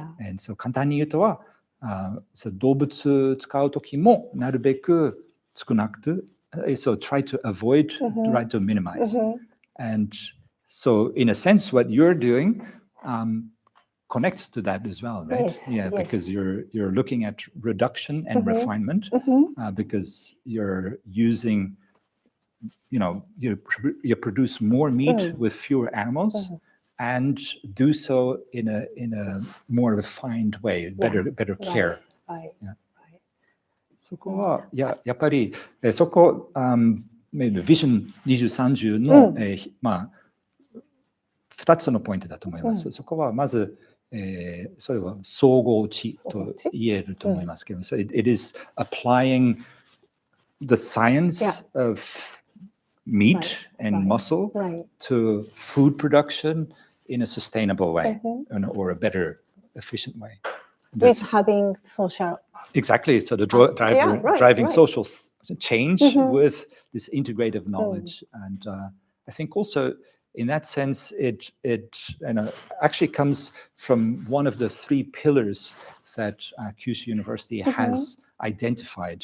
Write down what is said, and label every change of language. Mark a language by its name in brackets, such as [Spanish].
[English] And so [Japanese] 簡単に言うとは、動物使うときもなるべく少なく [English] So try to avoid, try to minimize. And so in a sense, what you're doing connects to that as well, right? Because you're looking at reduction and refinement because you're using, you produce more meat with fewer animals and do so in a more refined way, better care. Right. Yeah. [Japanese] そこはやっぱりそこビジョン2030の2つのポイントだと思います。そこはまずそれは総合知と言えると思いますけど、 [English] so it is applying the science of meat and muscle to food production in a sustainable way or a better, efficient way. With having social. Exactly. So the driving social change with this integrative knowledge. And I think also in that sense, it actually comes from one of the 3 pillars that Kyushu University has identified.